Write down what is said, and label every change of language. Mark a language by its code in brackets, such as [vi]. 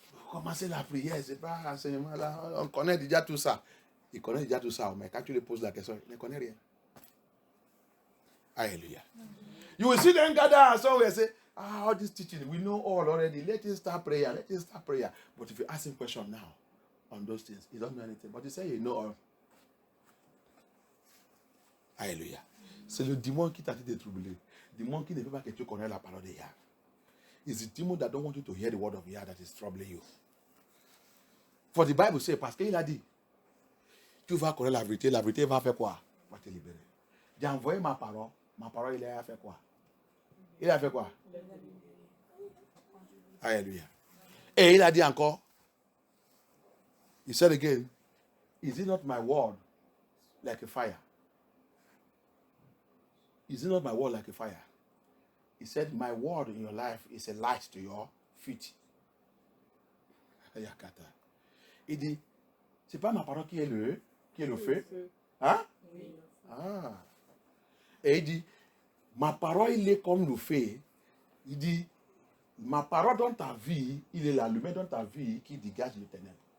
[fr] Commencer la prière, c'est pas enseignement là. On connaît déjà tout ça. Il connaît déjà tout ça, mais quand tu lui poses la question, il ne connaît rien. Hallelujah. [en] You will see them gather somewhere and say, all this teaching, we know all already. Let us start prayer. Let us start prayer. But if you ask him question now on those things, he don't know anything. But he say, you know all. Alléluia. [fr] C'est le démon qui t'a dit de troubler. Le démon qui ne veut pas que tu connaisses la parole de Yah. [en] It's the demon that don't want you to hear the word of Yah that is troubling you. For the Bible says, [fr] parce qu'il a dit, tu vas connaître la vérité va faire quoi? Va te libérer. J'ai envoyé ma parole, il a fait quoi? Il a fait quoi? Alléluia. Et il a dit encore, [en] he said again, is it not my word like a fire? Is it not my word like a fire? He said, my word in your life is a light to your feet. [fr] Il dit, c'est pas ma parole qui est le feu. Hein? Oui. Et il dit, ma parole, il est comme le feu. Il dit, ma parole dans ta vie, il est la lumière dans ta vie qui dégage les ténèbres.